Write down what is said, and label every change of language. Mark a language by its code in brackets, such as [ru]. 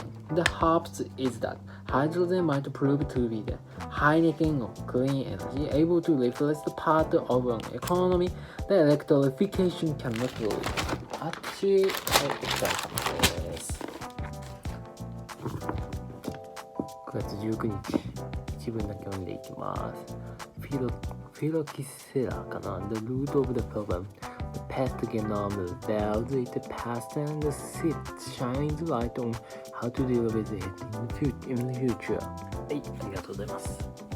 [en] The hopes is that hydrogen might prove to be the Heineken of clean energy, able to replace the part of an economy that electrification cannot do. [ja] あっち、はい、お疲れ様です。 9月19日、一文だけ読んでいきます。フィロキセラかな [en] The root of the problem. The past genome reveals its past and shines light on how to deal with it in the future. [ja] はい、ありがとうございます。